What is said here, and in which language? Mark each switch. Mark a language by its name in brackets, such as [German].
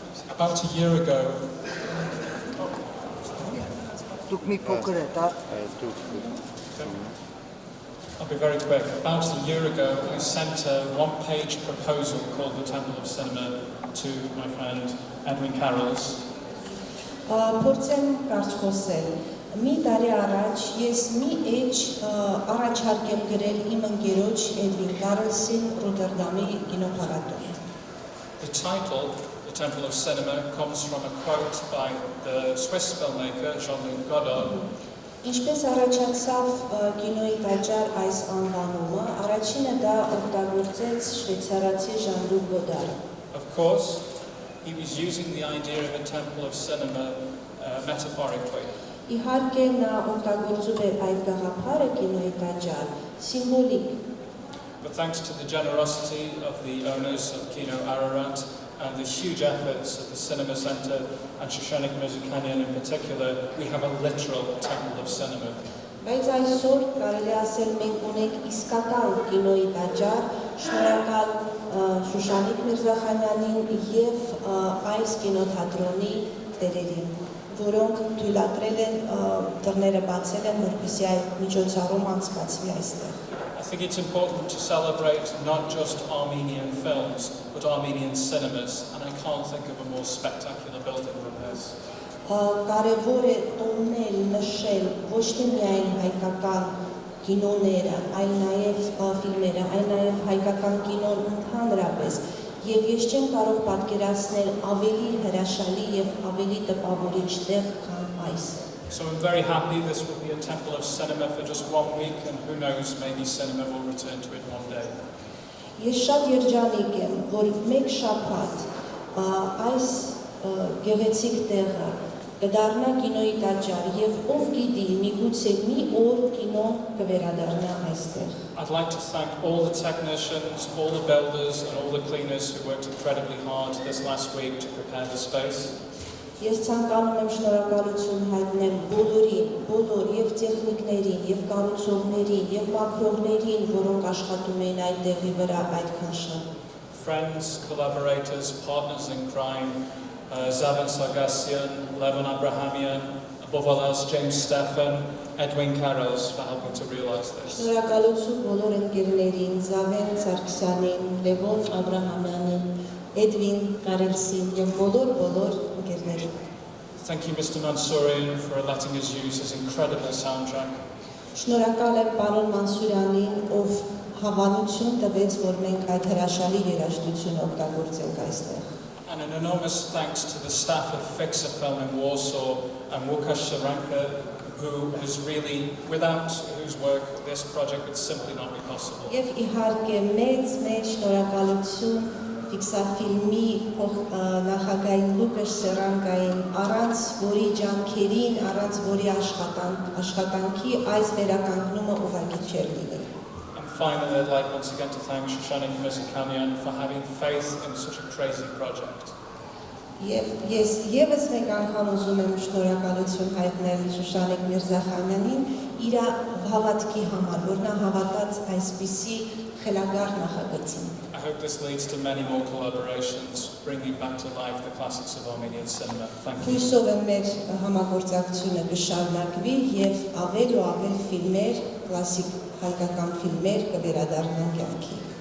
[English] About a year ago, I'll be very quick. About a year ago, I sent a one-page proposal called The Temple of Cinema to my friend Edwin Carrolls. [Armenian] Փորձեմ կարճ խոսել։ Մի տարի առաջ ես մի էջ առաջարկ եմ գրել իմ ընկերոջ Էդվին Կարլսին Ռոտերդամի կինոփառատոն։ [English] The title The Temple of Cinema comes from a quote by the Swiss filmmaker Jean-Luc Godard. [Armenian] Ինչպես առաջացավ կինոյի տաճար այս անվանումը, առաջինը դա օգտագործեց շվեյցարացի Jean-Luc Godard. [English] Of course, he was using the idea of a temple of cinema metaphorically. [Armenian] Իհարկե նա օգտագործում էր այդ գաղափարը կինոյի տաճար, սիմվոլիկ. [English] But thanks to the generosity of the owners of Kino Ararat and the huge efforts of the Cinema Centre and Shoshanik Mirzakhanian in particular, we have a literal temple of cinema. [Armenian] Բայց այսօր կարելի ասել մենք ունենք իսկական կինոյի տաճար, շնորհակալ Շուշանիկ Միրզախանյանին եւ այս կինոթատրոնի տերերին, որոնք թույլատրել են դռները բացել են, որպեսզի այդ միջոցառում անցկացվի այստեղ. [English] I think it's important to celebrate not just Armenian films, but Armenian cinemas, and I can't think of a more spectacular building than this. [Armenian] Կարևոր է տոնել, նշել ոչ թե միայն հայկական կինոները, այլ նաև ֆիլմերը, այլ նաև հայկական կինոն ընդհանրապես, եւ ես չեմ կարող պատկերացնել ավելի հրաշալի եւ ավելի տպավորիչ տեղ, քան այս։ [English] So I'm very happy this will be a temple of cinema for just 1 week, and who knows, maybe cinema will return to it one day. [Armenian] Ես շատ երջանիկ եմ, որ մեկ շաբաթ այս գեղեցիկ տեղը կդառնա կինոյի տաճար եւ ով գիտի միգուցե մի օր կինո կվերադառնա այստեղ. [English] I'd like to thank all the technicians, all the builders and all the cleaners who worked incredibly hard this last week to prepare the space. [Armenian] Ես ցանկանում եմ շնորհակալություն հայտնել բոլորին, բոլոր եւ տեխնիկներին, եւ կառուցողներին, եւ մաքրողներին, որոնք աշխատում էին այդ տեղի վրա այդքան շատ. [English] Friends, collaborators, partners in crime, Zavan Sargassian, Levon Abrahamian, above all else James Stephan, Edwin Carrols for helping to realise this. [Armenian] Շնորհակալություն բոլոր ընկերներին, Զավեն Սարգսյանին, Լևոն Աբրահամյանին, Edwin Carrolsին եւ բոլոր ընկերներին. [English] Thank you, Mr. Mansourian, for letting us use his incredible soundtrack. [Armenian] Շնորհակալ եմ պարոն Մանսուրյանին, ով հավանություն տվեց, որ մենք այդ հրաշալի երաժշտությունը օգտագործենք այստեղ. [English] And an enormous thanks to the staff of Fix a Film in Warsaw and Łukasz Sharanka, who is really, without whose work this project would simply not be possible. [Armenian] Եվ իհարկե մեծ շնորհակալություն ֆիլմի նախագահին Łukasz Sharankaին, առանց որի ջանքերին, առանց որի աշխատանքի այս վերականգնումը ուղղակի չէր լինի. [English] Finally, I'd like once again to thank Shoshanik Mirzakhanian for having faith in such a crazy project. [Armenian] Ես եւս մեկ անգամ ուզում եմ շնորհակալություն հայտնել Շուշանիկ Միրզախանյանին իր հավատքի համար, որ նա հավատաց այսպիսի խելագար նախագծին. [English] I hope this leads to many more collaborations, bringing back to life the classics of Armenian cinema. Thank you. [Armenian] Հույսով եմ մեր համագործակցությունը կշարունակվի եւ ավել ու ավել ֆիլմեր, կլասիկ հայկական ֆիլմեր կվերադառնան կյանքի.